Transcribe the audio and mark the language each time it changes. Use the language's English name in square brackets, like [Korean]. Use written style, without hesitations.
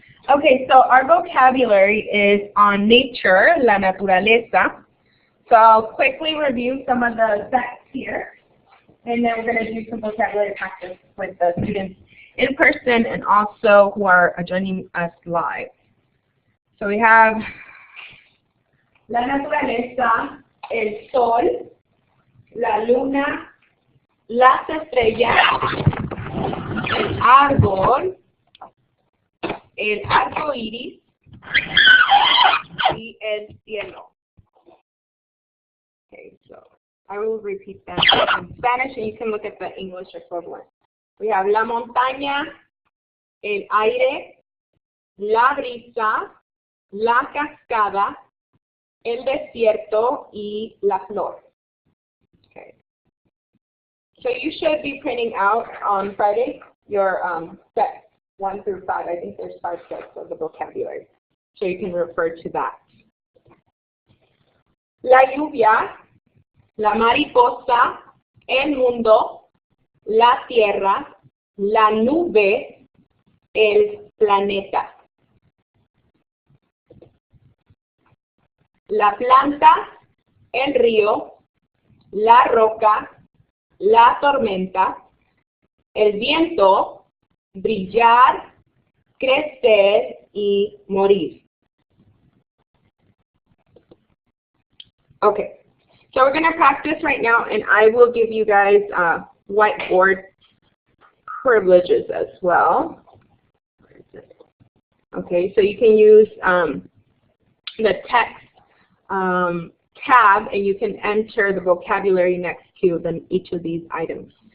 [English] Okay, so our vocabulary is on nature, la naturaleza. So I'll quickly review some of the facts here, and then we're going to do some vocabulary practice with the students in person and also who are joining us live. So we have [Spanish] la naturaleza, el sol, la luna, las estrellas, el árbol, el arco iris y el cielo. [English] Okay, so I will repeat that in Spanish and you can look at the English equivalent. We have [Spanish] la montaña, el aire, la brisa, la cascada, el desierto y la flor. [English] Okay. So you should be printing out on Friday your sets 1 through 5. I think there's 5 sets of the vocabulary. So you can refer to that. [Spanish] La lluvia, la mariposa, el mundo, la tierra, la nube, el planeta. La planta, el río, la roca, la tormenta, el viento, brillar, crecer y morir. [English] Okay, so we're going to practice right now, and I will give you guys whiteboard privileges as well. Okay, so you can use the text tab, and you can enter the vocabulary next to each of these items.